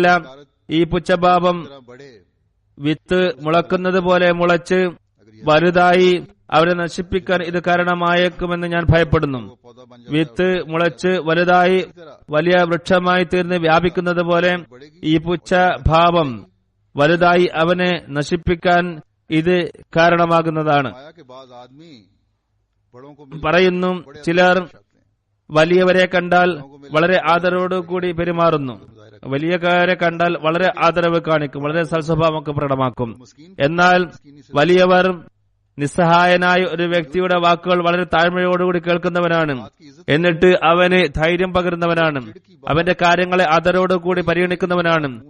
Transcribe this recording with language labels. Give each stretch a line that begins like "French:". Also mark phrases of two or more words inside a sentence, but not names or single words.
Malayalam: ഈ പുച്ഛഭാവം വിത്ത് മുളക്കുന്നത് പോലെ മുളച്ച് വലുതായി അവരെ നശിപ്പിക്കാൻ ഇത് കാരണമായേക്കുമെന്ന് ഞാൻ ഭയപ്പെടുന്നു. വിത്ത് മുളച്ച് വലുതായി വലിയ വൃക്ഷമായി തീർന്ന് വ്യാപിക്കുന്നത് പോലെ ഈ പുച്ഛഭാവം വലുതായി അവനെ നശിപ്പിക്കാൻ ഇത് കാരണമാകുന്നതാണ്.
Hindi: आया कि बाज आदमी बड़ों को
Malayalam: പറയുന്നു, ചിലർ വലിയവരെ കണ്ടാൽ വളരെ ആദരവോടുകൂടി പെരുമാറുന്നു, വലിയകാരെ കണ്ടാൽ വളരെ ആദരവ് കാണിക്കും, വളരെ സൽസ്വഭാവമൊക്കെ പ്രകടമാക്കും. എന്നാൽ വലിയവർ നിസ്സഹായനായ ഒരു വ്യക്തിയുടെ വാക്കുകൾ വളരെ താഴ്മയോടുകൂടി കേൾക്കുന്നവനാണ്, എന്നിട്ട് അവന് ധൈര്യം പകരുന്നവനാണ്, അവന്റെ കാര്യങ്ങളെ ആദരവോടുകൂടി പരിഗണിക്കുന്നവനാണ്.